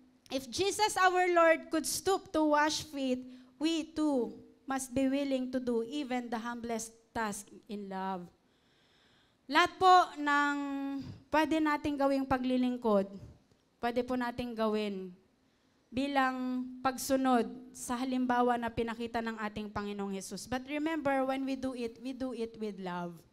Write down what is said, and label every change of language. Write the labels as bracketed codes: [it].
[en] If Jesus our Lord could stoop to wash feet, we too must be willing to do even the humblest task in love. [tl] Lahat po ng pwede nating gawing paglilingkod, pwede po nating gawin bilang pagsunod sa halimbawa na pinakita ng ating Panginoong Hesus. [en] But remember, when we do it with love.